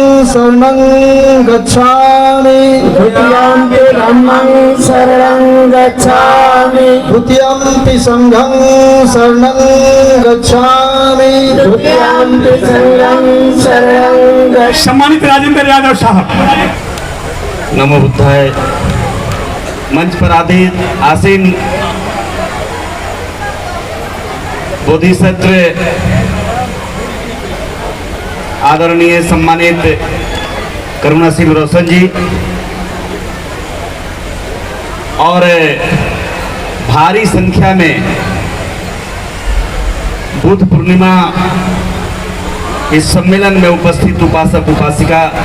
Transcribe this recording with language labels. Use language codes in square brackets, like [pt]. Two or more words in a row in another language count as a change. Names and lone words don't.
[pi] शरणं गच्छामि द्वितीयंपि धम्मं शरणं गच्छामि द्वितीयंपि संघं शरणं गच्छामि द्वितीयंपि संघं शरणं गच्छामि। [hi] सम्मानित राजेंद्र यादव साहब। [pi] नमो बुद्धाय। [hi] मंच पर आसीन बोधिसत्व आदरणीय सम्मानित करुणासिंह रोशन जी और भारी संख्या में बुद्ध पूर्णिमा इस सम्मेलन में उपस्थित उपासक उपासिका,